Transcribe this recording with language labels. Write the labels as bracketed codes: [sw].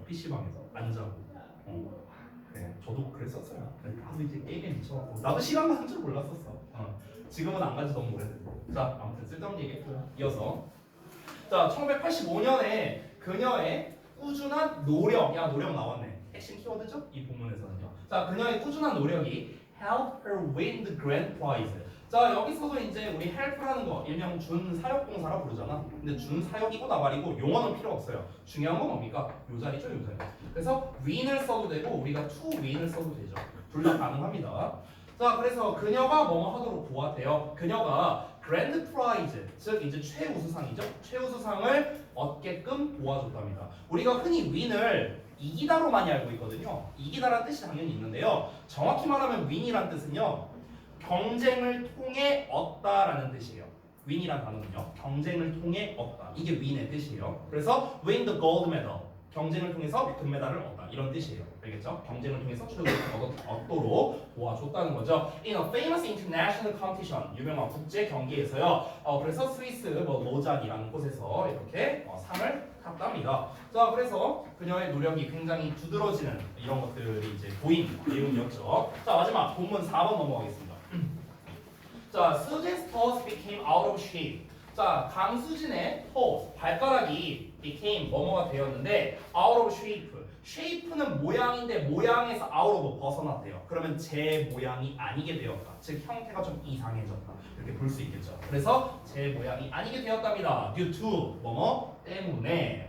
[ko] PC방에서 안 자고. 네, 저도 그랬었어요. 나도 이제 게임에 미쳐갖고 나도 시간 가는 줄 몰랐었어. 지금은 안 간지 너무 오래됐고. 자, 아무튼 쓸데없는 얘기했고요. 이어서 자, 1985년에 그녀의 꾸준한 노력, 야 노력 나왔네. 핵심 키워드죠? 이 본문에서는요. [en] 자, [ko] 그녀의 꾸준한 노력이 [en] helped her win the grand prize. [ko] 자, 여기서도 이제 우리 help라는 거 일명 준사역동사라 부르잖아. 근데 준사역이고 나발이고 용어는 필요 없어요. 중요한 건 뭡니까? 요 자리죠, 요 자리. 그래서 win을 써도 되고 우리가 to win을 써도 되죠. 둘 다 가능합니다. 자, 그래서 그녀가 뭐뭐 하도록 도왔대요. 그녀가 그랜드 프라이즈, 즉 이제 최우수상이죠. 최우수상을 얻게끔 도와줬답니다. 우리가 흔히 윈을 이기다로 많이 알고 있거든요. 이기다라는 뜻이 당연히 있는데요. 정확히 말하면 윈이란 뜻은요, 경쟁을 통해 얻다라는 뜻이에요. 윈이란 단어는요, 경쟁을 통해 얻다. 이게 윈의 뜻이에요. 그래서 [en] win the gold medal, [ko] 경쟁을 통해서 금메달을 얻다, 이런 뜻이에요. 알겠죠? 경쟁을 통해서 최우수상을 얻도록 도와줬다는 거죠. [en] In a famous international competition, [ko] 유명한 국제 경기에서요. 그래서 스위스 로잔이라는 곳에서 이렇게 상을 탔답니다. 자, 그래서 그녀의 노력이 굉장히 두드러지는 이런 것들이 이제 보인 내용이었죠. 자, 마지막 본문 4번 넘어가겠습니다. [en] 자, Susan's toes became out of shape. [ko] 자, 강수진의 toes, 발가락이 became 뭐뭐가 되었는데 [en] out of shape. [ko] shape는 모양인데 모양에서 out of 벗어났대요. 그러면 제 모양이 아니게 되었다. 즉 형태가 좀 이상해졌다. 이렇게 볼 수 있겠죠. 그래서 제 모양이 아니게 되었답니다. due to 뭐뭐 때문에.